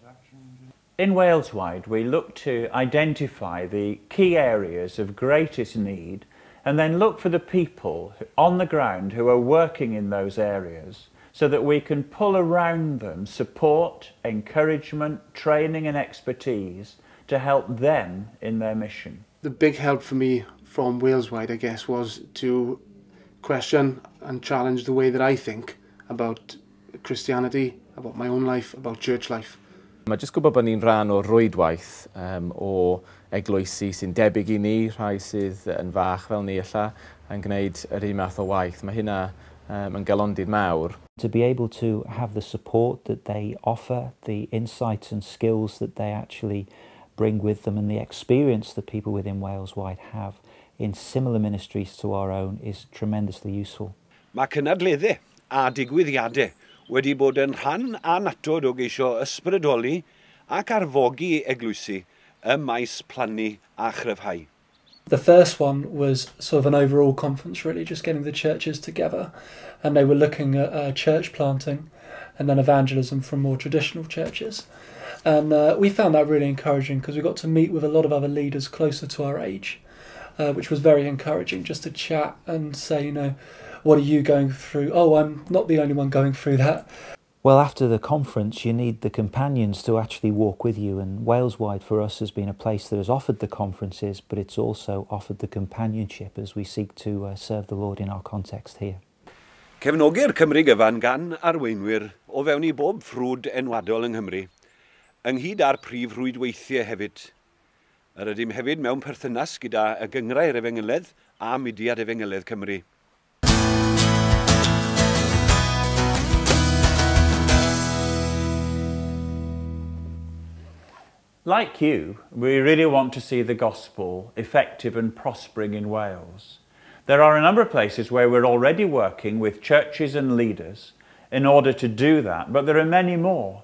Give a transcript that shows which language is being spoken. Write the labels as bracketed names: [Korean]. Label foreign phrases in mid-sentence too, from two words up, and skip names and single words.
[English] In Waleswide, we look to identify the key areas of greatest need and then look for the people on the ground who are working in those areas so that we can pull around them support, encouragement, training and expertise to help them in their mission. The big help for me from Waleswide, I guess, was to question and challenge the way that I think about Christianity, about my own life, about church life. [Welsh] Mae jyst gwybod bod ni'n rhan o rwydwaith o eglwysi sy'n debyg i ni, rhai sydd yn fach fel ni ella, yn gwneud yr un math o waith. Mae hynna yn galondydd mawr. [English] To be able to have the support that they offer, the insights and skills that they actually bring with them and the experience that people within Waleswide have in similar ministries to our own is tremendously useful. [Welsh] Mae cynadleddau a digwyddiadau wedi bod yn rhan anatod o geisio ysbrydoli ac arfogi eglwysi ym maes plannu a chryfhau. [English] The first one was sort of an overall conference, really, just getting the churches together, and they were looking at church planting and then evangelism from more traditional churches. And we found that really encouraging because we got to meet with a lot of other leaders closer to our age, which was very encouraging, just to chat and say, you know, what are you going through? Oh, I'm not the only one going through that. Well, after the conference, you need the companions to actually walk with you, and Waleswide for us has been a place that has offered the conferences, but it's also offered the companionship as we seek to serve the Lord in our context here. [Welsh] Cefnogir Cymrugyfan gan arweinwyr o fewn I bob ffrwd enwadol yng Nghymru, ynghyd â'r prif rwydweithiau hefyd. Yr ydym hefyd mewn perthynas gyda y gyngrau'r efengyloedd a mudiad efengyloedd Cymru. [English] Like you, we really want to see the gospel effective and prospering in Wales. There are a number of places where we're already working with churches and leaders in order to do that, but there are many more.